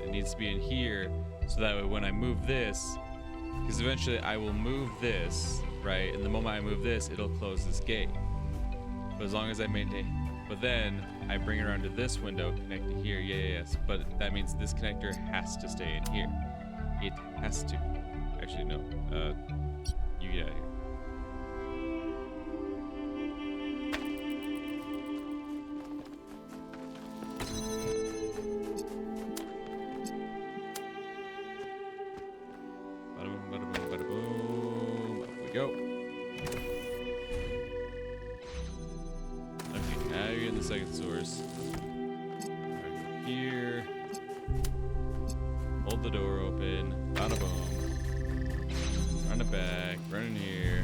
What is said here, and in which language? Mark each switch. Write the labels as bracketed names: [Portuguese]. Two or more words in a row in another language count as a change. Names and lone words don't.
[English] It needs to be in here so that way when I move this, because eventually I will move this, right? And the moment I move this, it'll close this gate. But as long as I maintain, but then I bring it around to this window, connect to here, yes. But that means this connector has to stay in here. It has to. Actually, no. You get out of here. Bada boom, bada boom, bada boom. Up we go. Okay, now you're in the second source. Right here. Hold the door open. Bada boom. Run it back. Run in here.